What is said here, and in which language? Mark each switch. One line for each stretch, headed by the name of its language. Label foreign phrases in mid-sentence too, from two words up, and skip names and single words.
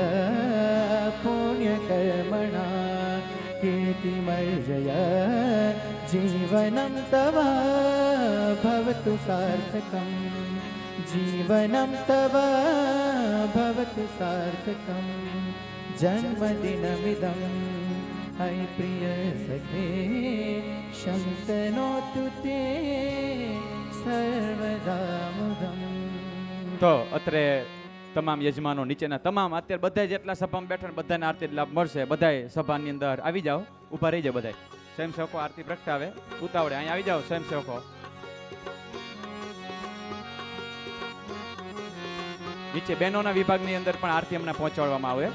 Sanskrit: पुण्यकर्मणा कीर्तिमर्जया, जीवनं तव भवतु सार्थकं, जीवनं तव भवतु सार्थकं, जन्मदिनमिदं अयि प्रिय सखे, शन्तनोतु ते सर्वदा मुदम्.
Gujarati: તો અત્રે તમામ યજમાનો, નીચેના તમામ અત્યારે બધા જેટલા સભામાં બેઠા બધાને આરતી લાભ મળશે. બધાય સભાની અંદર આવી જાઓ, ઊભા રહી જાઓ. બધાય સ્વયંસેવકો આરતી પ્રગટાવે. ઉતાવળે અહીંયા આવી જાઓ સ્વયંસેવકો. નીચે બહેનોના વિભાગની અંદર પણ આરતી અમને પહોંચાડવામાં આવે.